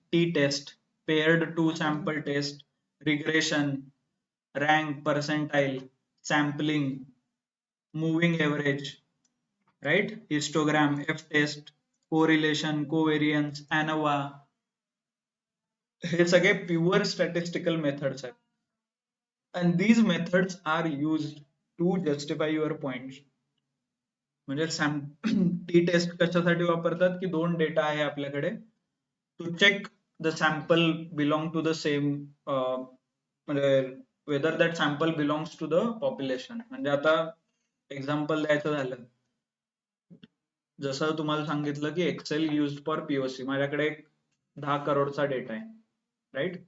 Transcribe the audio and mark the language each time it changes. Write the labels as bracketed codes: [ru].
[en] T test, paired two sample test, regression, rank, percentile, sampling, moving average, right? [mr] Histogram, F taste, correlation, कोव्हेरियन्स, ANOVA, हे सगळे pure statistical methods आहेत. [en] and these methods are used to justify your points. [mr] म्हणजे T taste कशासाठी वापरतात की दोन data आहे आपल्याकडे, [en] To check the sample belong to the same, म्हणजे whether that sample belongs to the population. [mr] म्हणजे आता एक्झाम्पल द्यायचं झालं, जसं तुम्हाला सांगितलं की एक्सेल युज फॉर पीओसी, माझ्याकडे 10 करोडचा डेटा आहे, राईट?